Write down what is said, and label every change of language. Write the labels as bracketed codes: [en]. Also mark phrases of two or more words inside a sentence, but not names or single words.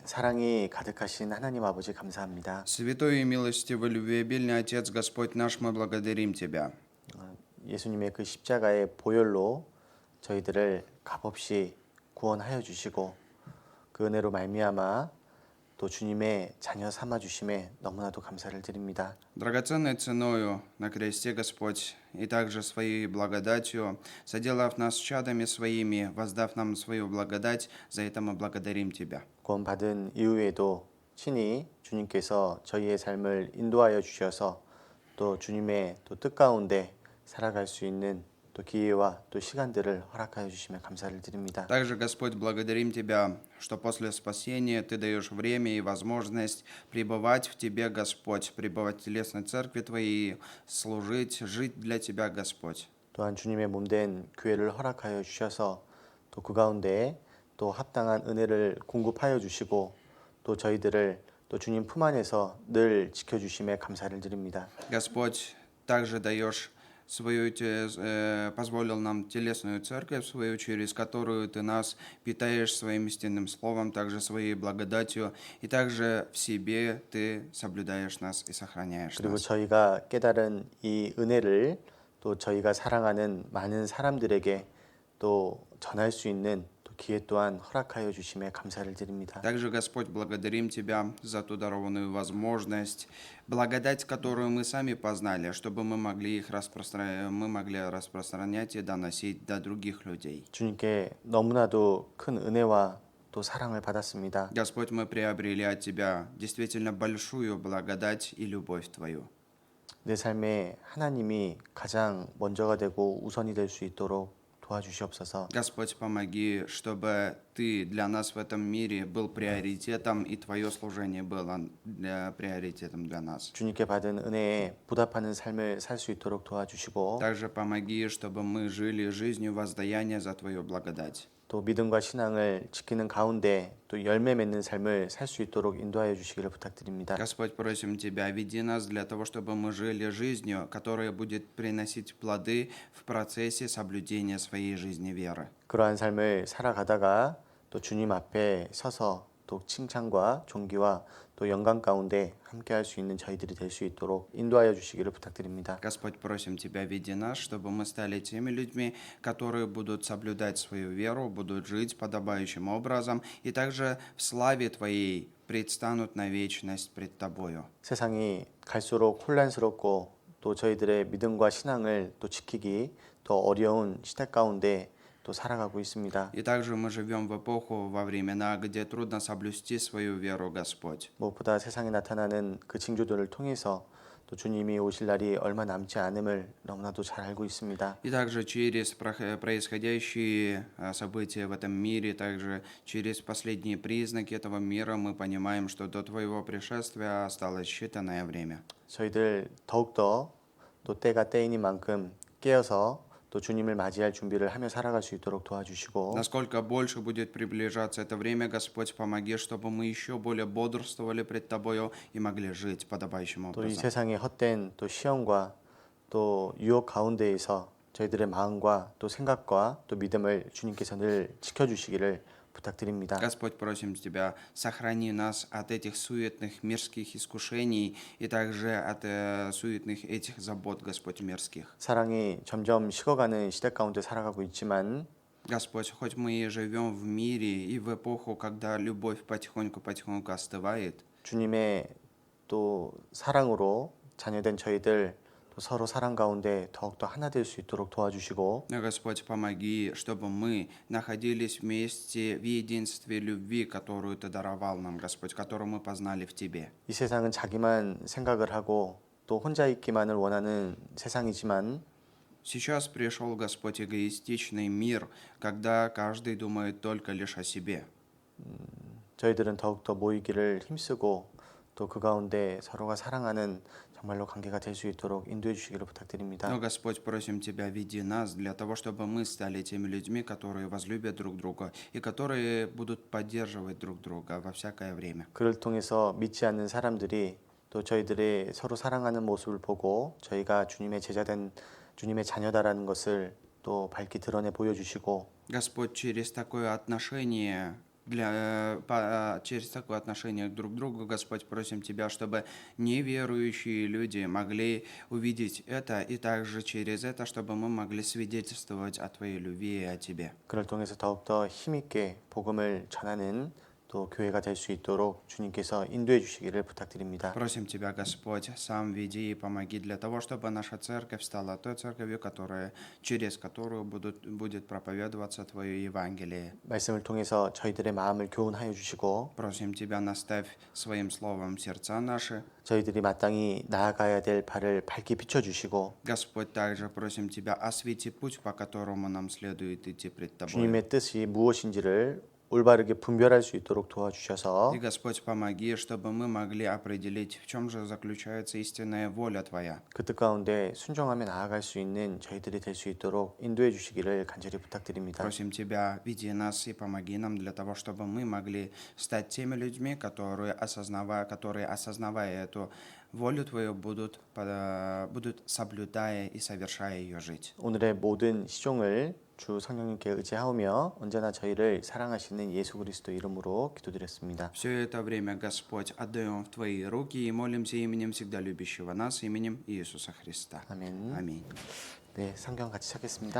[ko] 사랑이 가득하신 하나님 아버지 감사합니다. [ru] Святой и милостивый любвеобильный Отец Господь наш, мы благодарим Тебя. [ko] 예수님의 그 십자가의 보혈로 저희들을 값없이 구원하여 주시고 그 은혜로 말미암아 또 주님의 자녀 삼아 주심에 너무나도 감사를 드립니다. [ru] Драгоценной ценою на кресте, Господь, и также Своей благодатью, соделав нас чадами Своими, воздав нам свою благодать, за это мы благодарим Тебя. [ko] 구원받은 이후에도 친히 주님께서 저희의 삶을 인도하여 주셔서 또 주님의 또 뜻 가운데 살아갈 수 있는 또 기회와 또 시간들을 허락하여 주시며 감사를 드립니다. [ru] Также, Господь, благодарим Тебя, что после спасения Ты даешь время и возможность пребывать в Тебе, Господь, пребывать в телесной церкви Твоей, служить, жить для Тебя, Господь. [ko] 또한 주님의 몸된 교회를 허락하여 주셔서 또 그 가운데 또 합당한 은혜를 공급하여 주시고 또 저희들을 또 주님 품 안에서 늘 지켜주심에 감사를 드립니다. [ru] Господь, также даешь позволил нам телесную церковь свою, через которую Ты нас питаешь своим истинным словом, также своей благодатью, и также в себе Ты соблюдаешь нас и сохраняешь [ko] 그리고 [ru] нас. [ko] 저희가 깨달은 이 은혜를 또 저희가 사랑하는 많은 사람들에게 또 전할 수 있는 또 기회 또한 허락하여 주심에 감사를 드립니다. [ru] Также, Господь, благодарим Тебя за ту дарованную возможность, благодать, которую мы сами познали, чтобы мы могли распространять и доносить до других людей. [ko] 주님께 너무나도 큰 은혜와 또 사랑을 받았습니다. [ru] Господь, мы приобрели от Тебя действительно большую благодать и любовь Твою. [ko] 내 삶에 하나님이 가장 먼저가 되고 우선이 될 수 있도록 도와주시옵소서. [ru] Господь, помоги, чтобы Ты для нас в этом мире был приоритетом, и Твое служение было приоритетом для нас. [ko] 주님께 받은 은혜에 보답하는 삶을 살 수 있도록 도와주시고 [ru] Также помоги, чтобы мы жили жизнью воздаяния за Твою благодать. [ko] 또 믿음과 신앙을 지키는 가운데 또 열매 맺는 삶을 살 수 있도록 인도하여 주시기를 부탁드립니다. [ru] Господь, просим Тебя, веди нас для того, чтобы мы жили жизнью, которая будет приносить плоды в процессе соблюдения своей жизни веры. [ko] 그러한 삶을 살아가다가 또 주님 앞에 서서 또 칭찬과 존귀와 또 영광 가운데 함께할 수 있는 저희들이 될 수 있도록 인도하여 주시기를 부탁드립니다. [ru] Господь, просим Тебя, веди нас, чтобы мы стали теми людьми, которые будут соблюдать свою веру, будут жить подобающим образом, и также в славе Твоей предстанут на вечность пред Тобою. [ko] 세상이 갈수록 혼란스럽고 또 저희들의 믿음과 신앙을 또 지키기 더 어려운 시대 가운데 또 살아가고 있습니다. [ru] И также мы живем в эпоху, во времена, где трудно соблюсти свою веру, Господь. [ko] 무엇보다 세상에 나타나는 그 징조들을 통해서 또 주님이 오실 날이 얼마 남지 않음을 너무나도 잘 알고 있습니다. [ru] И также через происходящие события в этом мире, также через последние признаки этого мира мы понимаем, что до Твоего пришествия осталось считанное время. [ko] 저희들 더욱더 또 때가 때이니만큼 깨어서 또 주님을 맞이할 준비를 하며 살아갈 수 있도록 도와주시고 [ru] Насколько больше будет приближаться это время, Господь, помоги, чтобы мы еще более бодрствовали пред Тобою и могли жить подобающим [ko] 또 이 [ru] образом. [ko] 세상의 헛된 또 시험과 또 유혹 가운데에서 저희들의 마음과 또 생각과 또 믿음을 주님께서 늘 지켜주시기를 부탁드립니다. [ru] Господь, просим Тебя, сохрани нас от этих суетных мирских искушений и также от суетных этих забот, Господь, мирских. [ko] 사랑이 점점 식어가는 시대 가운데 살아가고 있지만 [ru] Господь, хоть мы и живем в мире и в эпоху, когда любовь потихоньку остывает, [ko] 주님의 또 사랑으로 자녀된 저희들 또 서로 사랑 가운데 더욱더 하나 될 수 있도록 도와주시고 [ru] но, Господь, помоги, чтобы мы находились вместе в единстве любви, которую Ты даровал нам, Господь, которую мы познали в Тебе. [ko] 이 세상은 자기만 생각을 하고 또 혼자 있기만을 원하는 세상이지만 [ru] Сейчас пришел, Господь, эгоистичный мир, когда каждый думает только лишь о себе. [ko] 저희들은 더욱더 모이기를 힘쓰고 또 그 가운데 서로가 사랑하는 정말로 관계가 될 수 있도록 인도해 주시기를 부탁드립니다. [ru] Но, Господь, просим Тебя, веди нас для того, чтобы мы стали теми людьми, которые возлюбят друг друга и которые будут поддерживать друг друга во всякое время. [ko] 그를 통해서 믿지 않는 사람들이 또 저희들의 서로 사랑하는 모습을 보고 저희가 주님의 제자된 주님의 자녀다라는 것을 또 밝히 드러내 보여주시고 [ru] Господь, через такое отношение через такое отношение друг к другу, Господь, просим Тебя, чтобы неверующие люди могли увидеть это, и также через это, чтобы мы могли свидетельствовать о Твоей любви и о Тебе. [ko] 그를 통해서 더욱더 힘있게 복음을 전하는 또 교회가 될 수 있도록 주님께서 인도해 주시기를 부탁드립니다. [ru] Просим Тебя, Господь, сам веди и помоги для того, чтобы наша церковь стала той церковью, через которую будет проповедоваться Твое Евангелие. [ko] 말씀을 통해서 저희들의 마음을 교훈하여 주시고 [ru] Просим Тебя, наставь своим словом сердца наши. [ko] 저희들이 마땅히 나아가야 될 발을 밝게 비춰 주시고 [ru] Господь, также просим Тебя, освети путь, по которому нам следует идти пред Тобой. [ko] 주님의 뜻이 무엇인지를 올바르게 분별할 수 있도록 도와주셔서 [ru] И, Господь, помоги, чтобы мы могли определить, в чем же заключается истинная воля Твоя. [ko] 그 뜻 가운데 순종하며 나아갈 수 있는 저희들이 될 수 있도록 인도해 주시기를 간절히 부탁드립니다. [ru] Просим Тебя, веди нас и помоги нам для того, чтобы мы могли стать теми людьми, которые, осознавая эту волю Твою, будут соблюдая и совершая ее жить. [ko] 오늘의 모든 시종을 주 성령님께 의지하오며 언제나 저희를 사랑하시는 예수 그리스도 이름으로 기도드렸습니다. [ru] Все это время, Господь, отдаем в Твои руки и молимся именем всегда любящего нас, именем Иисуса Христа. [ko] 아멘. [ru] Аминь. [ko] 네, 성경 같이 찾겠습니다.